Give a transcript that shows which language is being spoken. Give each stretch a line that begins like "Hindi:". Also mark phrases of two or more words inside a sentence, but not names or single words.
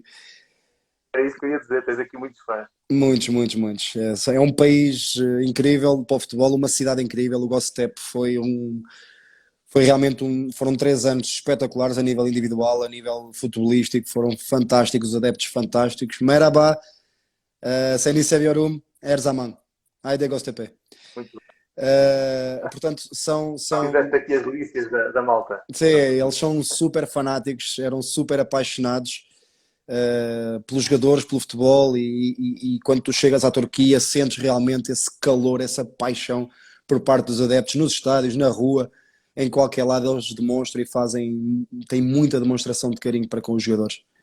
Portuguese: É isso que eu ia dizer, tens aqui muitos fãs. muitos, muitos, muitos. É um país incrível para o futebol, uma cidade incrível. O Göztepe foi realmente foram 3 anos espetaculares a nível individual, a nível futebolístico, foram fantásticos, adeptos fantásticos.
Turkish: Merhaba, seni seviyorum, her zaman. Haydi Göztepe.
Portuguese: Muito Portanto, bem. Fizeste aqui as delícias da malta. sim, eles são super fanáticos, eram super apaixonados pelos jogadores, pelo futebol, e quando tu chegas à Turquia sentes realmente esse calor, essa paixão por parte dos adeptos nos estádios, na rua, em qualquer lado eles demonstram e têm muita demonstração de carinho para com os jogadores.